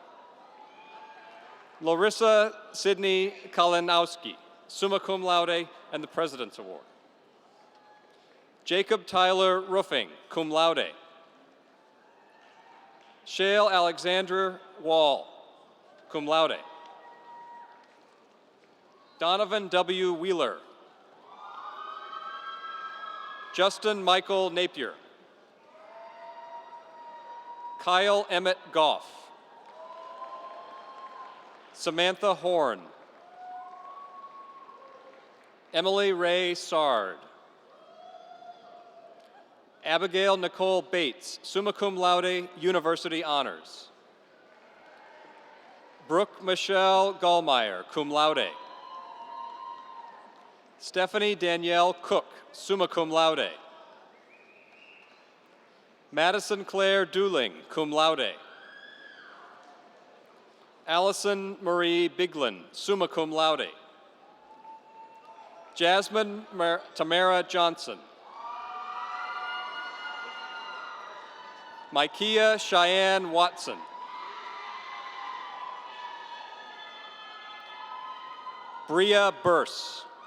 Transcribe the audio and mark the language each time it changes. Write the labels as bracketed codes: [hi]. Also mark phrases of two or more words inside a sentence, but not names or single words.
[en] Larissa Sidney Kalinowski, [la] summa cum laude, [en] and the President's Award. Jacob Tyler Roofing, [la] cum laude. [en] Shale Alexander Wall, [la] cum laude. [en] Donovan W. Wheeler. Justin Michael Napier. Kyle Emmett Goff. Samantha Horn. Emily Ray Sard. Abigail Nicole Bates, [la] summa cum laude, [en] University Honors. Brooke Michelle Gallmeyer, [la] cum laude. [en] Stephanie Danielle Cook, [la] summa cum laude. [en] Madison Claire Dooling, [la] cum laude. [en] Allison Marie Biglin, [la] summa cum laude. [en] Jasmine Tamara Johnson. Micaiah Cheyenne Watson. Bria Burse.